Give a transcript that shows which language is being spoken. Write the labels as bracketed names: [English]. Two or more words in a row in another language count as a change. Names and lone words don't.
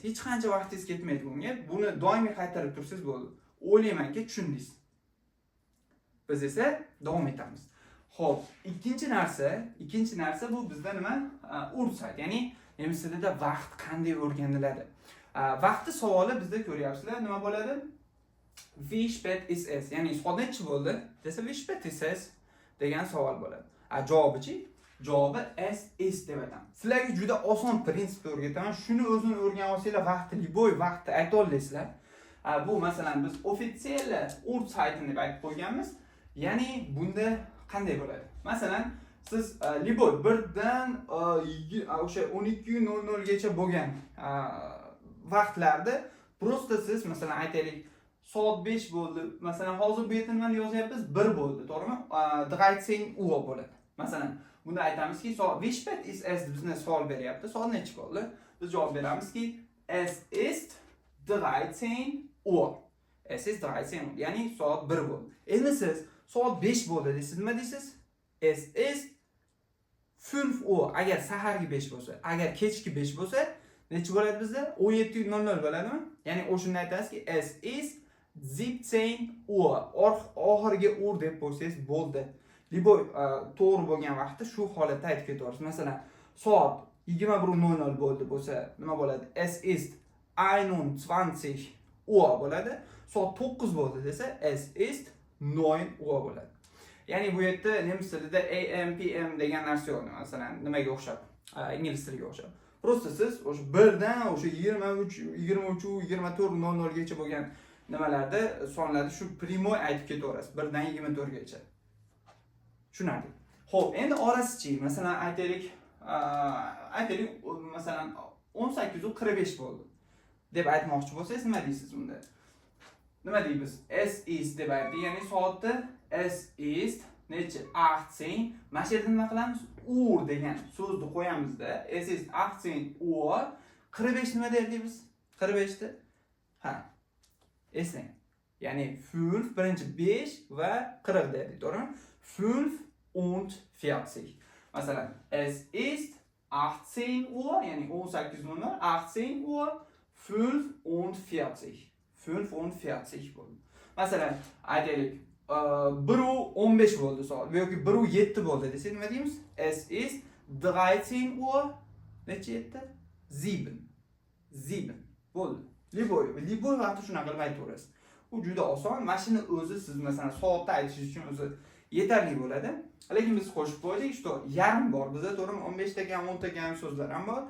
[Uzbek] Hech qancha vaqtingiz ketmaydi bunga. Buni doimiy qaytarib tursangiz bo'ldi. O'ylaymanki, tushundingiz. Biz esa davom etamiz. Xo'p, ikkinchi narsa bu bizda nima? Ursayt, ya'ni nemis tilida vaqt qanday o'rganiladi? Vaqtni savoli bizda ko'ryapsizlar, nima bo'ladi? [German] Wie spät ist es? [Uzbek] Ya'ni soat nechi bo'ldi? Desa [German] wie spät ist es [Uzbek] degan savol bo'ladi. Javobichi? Javobi [German] es ist [Uzbek] deb aytamiz. Sizlarga juda oson prinsipni o'rgataman. Shuni o'zini o'rganib olsanglar, vaqtni liboy vaqtni ayta olasizlar. Bu masalan biz [German] offitsielle Uhrzeiten [Uzbek] deb aytib qo'yganmiz. Ya'ni bunda qanday bo'ladi? Masalan, siz liboy 1 dan o'sha 12:00 gacha bo'lgan vaqtlarda prosta siz masalan aytaylik soat 5 bo'ldi. Masalan, hozir bu yerda nimani yozyapmiz? 1 bo'ldi, to'g'rimi? 13 Uhr bo'ladi. Masalan, bunda aytamizki, soat [German] wie spät ist es [Uzbek] bizni savol beryapti. Soat necha bo'ldi? Biz javob beramizki, [German] es ist 13 Uhr. Es ist 13 Uhr. [Uzbek] Ya'ni soat 1 bo'ldi. Endi siz soat 5 bo'ldi desiz, nima deysiz? [German] Es ist 5 Uhr. [Uzbek] Agar sahargi 5 bo'lsa, agar kechki 5 bo'lsa, necha bo'ladi bizda? 17:00 bo'ladimi? Ya'ni o'shunda aytasizki, [German] es ist 17 Uhr. [Uzbek] Oxirgi ur deb qo'ysangiz bo'ldi. Libo to'g'ri bo'lgan vaqtda shu holatda aytib ketaverasiz. Masalan, soat 21:00 bo'ldi bo'lsa, nima bo'ladi? [German] Es ist 21 Uhr bo'ladi. [Uzbek] Soat 9 bo'ldi desa, [German] es ist 9 Uhr bo'ladi. [Uzbek] Ya'ni bu yerda nemis tilida AM, PM degan narsa yo'q. Masalan, nimaga o'xshab? Ingliz tiliga o'xshab. Prosta siz o'sha 1 dan o'sha 23, 24:00 gacha bo'lgan nimalarda sonlarda shu primoy aytib ketaverasiz. 1 dan 24 gacha. Tushunarli. Xo'p, endi orasichi, masalan aytaylik masalan 18:45 bo'ldi deb aytmoqchi bo'lsangiz, nima deysiz unda? Nima deymiz? [German] Es ist [Uzbek] deb aytdik, ya'ni soatda [German] es ist [Uzbek] necha? 18. Mana shu yerda nima qilamiz? Uhr degan so'zni qo'yamizda. [German] Es ist 18 Uhr. [Uzbek] 45 nima derdik biz? 45 da. Ha. Eslang. Ya'ni 5 birinchi 5 va 40 derdik, to'g'rimi? 45. Masalan, [German] es ist 18 Uhr, ya'ni 18:00, 18 Uhr 45. [Uzbek] 45 bo'ldi. Masalan, aytaylik, 1:15 bo'ldi soat yoki 1:07 bo'ldi desak, nima deymiz? [German] Es ist 13 Uhr, [Uzbek] necha 7? 7 bo'ldi. Liboy vaqti shunaqa qilib aytaverasiz. Bu juda oson. Mashina o'zi siz masalan soatda aytishingiz uchun o'zi yetarli bo'ladi. Lekin biz qo'shib qo'ydik, что yarim bor. Bizda to'g'rimi 15 ta ham 10 ta ham so'zlar ham bor.